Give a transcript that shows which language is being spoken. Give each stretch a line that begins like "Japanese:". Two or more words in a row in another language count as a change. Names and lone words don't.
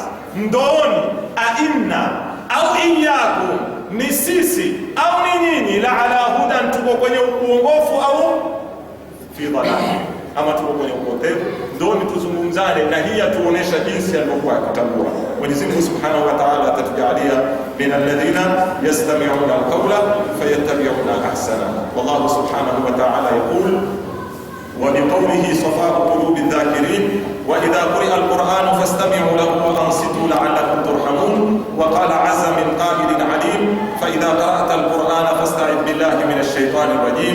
Swahili: Ndoni aina au iyyakum, ni sisi au ni nyinyi,
Arabic: لعلى هدى,
Swahili: tuko kwenye uongofu au
Arabic: في ضلال,
Swahili: ama tuko kwenye upotevu, ndio tuzungumzane, na hii atuonesha jinsi alivyokuwa akitambua. Mwenyezi Mungu
Arabic: سبحانه وتعالى
Swahili: atatujalia
Arabic: من الذين يستمعون القول فيتبعون أحسنه. والله سبحانه وتعالى يقول وبقوله شفاء قلوب الذاكرين وإذا قرئ القرآن فاستمعوا له وأنصتوا لعلكم ترحمون. وقال عز من قائل عليم فإذا قرأت القرآن فاستعذ بالله من الشيطان الرجيم.